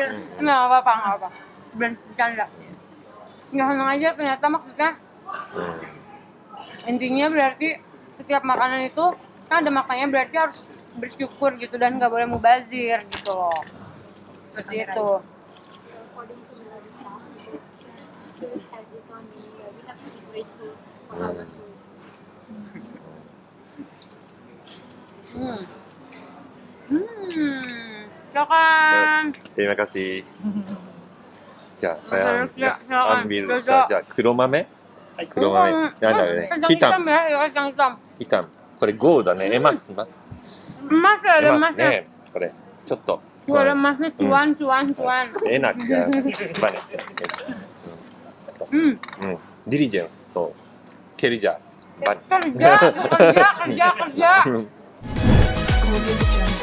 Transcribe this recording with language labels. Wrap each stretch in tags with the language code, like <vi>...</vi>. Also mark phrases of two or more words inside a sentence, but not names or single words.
<id>Nggak apa-apa. Bercanda. Nggak senang aja ternyata maksudnya. Intinya berarti setiap makanan itu kan ada maknanya, berarti harus bersyukur gitu dan nggak boleh mubazir gitu loh. Seperti itu.</id> <en>According to Melissa, food has its own meaning. We have to be grateful for our food.</en> <id>Silakan. Terima kasih. じゃあ、saya ambil Dodo.</id> <ja>じゃあ黒豆黒豆なんだよね。</ja> <id>Hitam ya, kacang hitam. hitam。</id> <ja>これゴールだね。エマス。</ja> <id>Emas ya, ada エマス emasnya.</id> <ja>ね。これちょっと。</ja> <id>Tuh ada emasnya, cuan. enak ya. Banyak. Diligence. そう。kerja. Kerja.</id>